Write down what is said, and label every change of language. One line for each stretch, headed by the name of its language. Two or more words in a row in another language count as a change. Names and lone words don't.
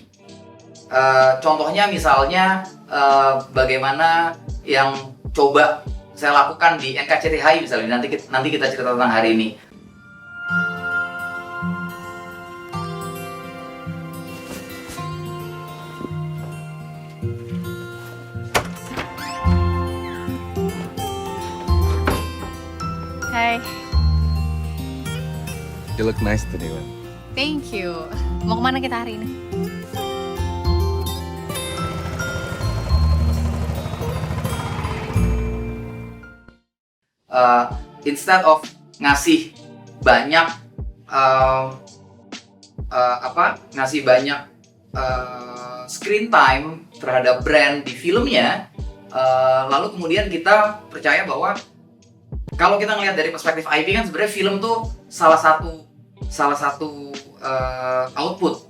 Indonesian: Contohnya misalnya bagaimana yang coba saya lakukan di NKCTHI misalnya, nanti kita cerita tentang hari ini. Hai.
English: You look nice today, Wan. Thank you.
Indonesian: Mau kemana kita hari ini?
English: Instead of
Indonesian: ngasih banyak
English: screen time
Indonesian: terhadap brand di filmnya, lalu kemudian kita percaya bahwa kalau kita ngelihat dari perspektif IP kan sebenarnya film tuh salah satu output.